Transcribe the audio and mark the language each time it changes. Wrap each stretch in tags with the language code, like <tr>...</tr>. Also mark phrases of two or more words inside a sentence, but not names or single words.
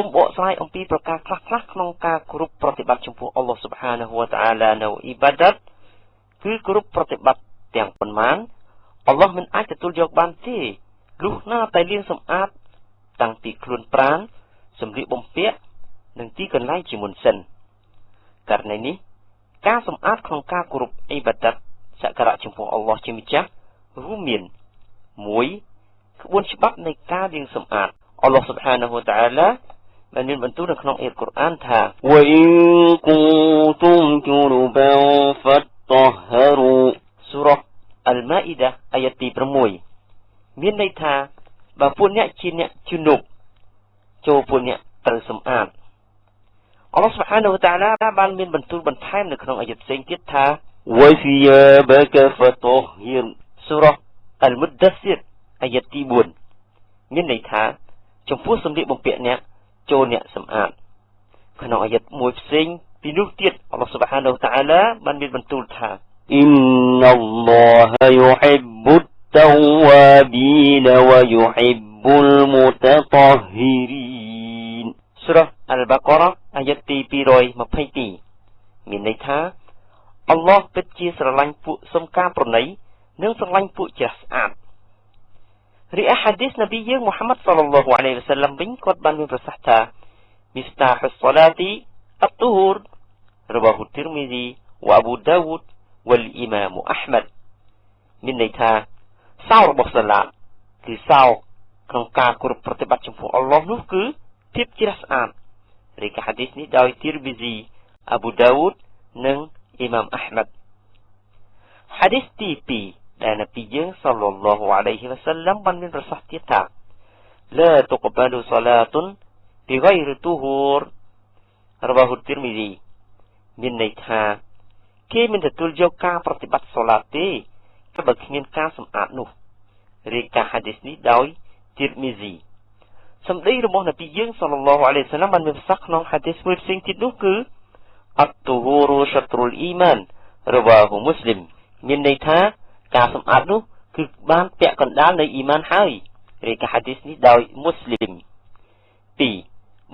<km>បកស្រាយអំពីប្រការខ្លះៗក្នុងការគោរពប្រតិបត្តិចំពោះអល់ឡោះ</km> <ar>سبحانه وتعالى</ar> <km>នៅអ៊ីបាដាតគឺគោរពប្រតិបត្តិទាំងប៉ុន្មានអល់ឡោះមិនអាចទទួលយកបានទេលុះណាតែលាងសម្អាតតាំងពីខ្លួនប្រាណសម្លៀកបំពាក់និងទីកន្លែងជាមុនសិនករណីនេះការសម្អាតក្នុងការគោរពអ៊ីបាដាតសក្ការៈចំពោះអល់ឡោះជាម្ចាស់រួមមាន 1. ក្បួនច្បាប់នៃការលាងសម្អាតអល់ឡោះ</km> <ar>سبحانه وتعالى</ar> <km>បានមានបន្ទូលនៅក្នុងអេកុរអានថា</km> <ar>وَإِن كُنتُمْ جُنُبًا فَاطَّهَّرُوا</ar> <km>សូរ៉ា អលម៉ាអ៊ីដាអាយ៉ាតទី6មានន័យថាបើពួកអ្នកជាអ្នកជំនុបចូលពួកអ្នក ត្រូវសម្អាតអល់ឡោះ</km> <ar>سبحانه وتعالى</ar> <km>បានមានបន្ទូលបន្ថែមនៅក្នុងអាយ៉ាតផ្សេងទៀតថា</km> <ar>وَثِيَابَكَ فَطَهِّرْ</ar> <km>សូរ៉ាអលមុដដាស៊ីរអាយ៉ាតទី4មានន័យថាចំពោះសម្លៀកបំពាក់អ្នកចូលអ្នកសម្អាតក្នុងអាយ៉ាតមួយផ្សេងពីនោះទៀតអល់ឡោះ</km> <ar>سبحانه وتعالى</ar> <km>បានមានបន្ទូលថា</km> <ar>إن الله يحب التوابين ويحب</ar> <km>المتطهرين សូរ៉ាអលបាការ៉ាអាយ៉ាតទី222មានន័យថាអល់ឡោះពិតជាស្រឡាញ់ពួកសុំការប្រណីនិងស្រឡាញ់ពួកជ្រះស្អាតរីឯហាឌីសនប៊ីយើងមូហាម៉ាត់</km> <ar>صلى الله عليه وسلم</ar> <km>វិញគាត់បានមានប្រ សាសន៍ថា</km> <ar>مفتاح الصلاة الطهور رواه الترمذي وأبو داود والإمام أحمد</ar> <km>មានន័យថាសោរបស់សាឡាតគឺសោក្នុងការគោរពប្រតិបត្តិចំពោះអល់ឡោះនោះគឺភាពជ្រះស្អាតរី កាហាឌីសនេះដោយ Tirmizi Abu Dawud និងអ៊ីម៉ាមអាហ្មាត់ហាឌីសទី2ដែលនប៊ីយើង</km> <ar>صلى الله عليه وسلم</ar> <km>បានមានប្រសាសន៍ទៀតថា</km> <ar>لا تقبل صلاة بغير طهور رواه الترمذي</ar> <km>មានន័យថាគេមិនទទួលយកការ ប្រតិបត្តិសូឡាទេបើគ្មានការសម្អាតនោះរាយការណ៍ហាឌីសនេះដោយ Tirmizi សម្ដីរបស់នប៊ីយើង</km> <ar>صلى الله عليه وسلم</ar> <km>បានមានប្រសាសន៍ក្នុងហាឌីសមួយផ្សេងទៀតនោះគឺ</km> <ar>الطهور شطر الإيمان رواه مسلم</ar> <km>មានន័យថាការសម្អាតនោះគឺបានពាក់កណ្ដាលនៃអ៊ីម៉ានហើយរាយការណ៍ហាឌីសនេះដោយ Muslim 2.</km>